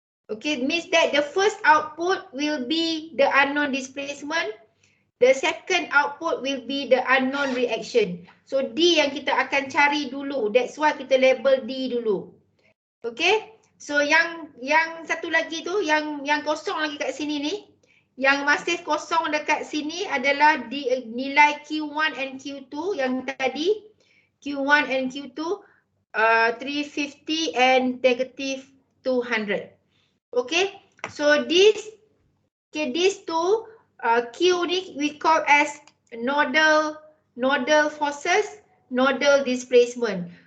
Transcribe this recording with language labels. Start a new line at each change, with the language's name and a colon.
English: Okay, means that the first output will be the unknown displacement. The second output will be the unknown reaction.
Malay: So D yang kita akan cari dulu.
English: That's why
Malay: kita label D dulu. Okay. So yang satu lagi tu, yang kosong lagi kat sini ni. Yang masih kosong dekat sini adalah nilai Q1 and Q2 yang tadi. Q1 and Q2.
English: 350 and negative 200. Okay, so these two Q ni we call as nodal forces, nodal displacement.